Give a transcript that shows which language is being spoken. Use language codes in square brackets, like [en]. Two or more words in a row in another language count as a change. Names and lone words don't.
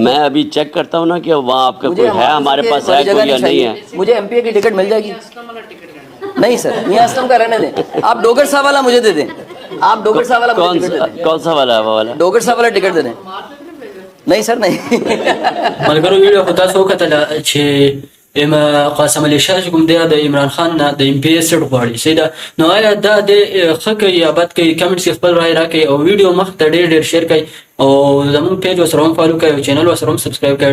[ur] میں ابھی چیک کرتا ہوں نا کہ وہاں آپ کا کوئی ہے, ہمارے پاس ہے کوئی یا نہیں ہے. مجھے ایم پی اے کی ٹکٹ مل جائے گی؟ نہیں سر, میاں اسلم کا رہنے دیں, آپ ڈوگر صاحب والا مجھے دے دیں. آپ ڈوگر صاحب والا کون سا والا ہے وہ والا؟ ڈوگر صاحب والا ٹکٹ دے دیں. نہیں سر نہیں. [ps] ملګرو ویډیو خو تاسو وکتله چې قاسم علي شاه چې کوم دی د عمران خان نه د ایم پی ایس سیټ غواړي سیده, نو آیا دا د ښه کوي یا بد کوي؟ کمنټس کې خپل رای راکړئ او ویډیو مخ ته ډېر شیر کړئ او زموږ پیج ورسره هم فالو کړئ او چینل ورسره هم سبسکرایب کړئ.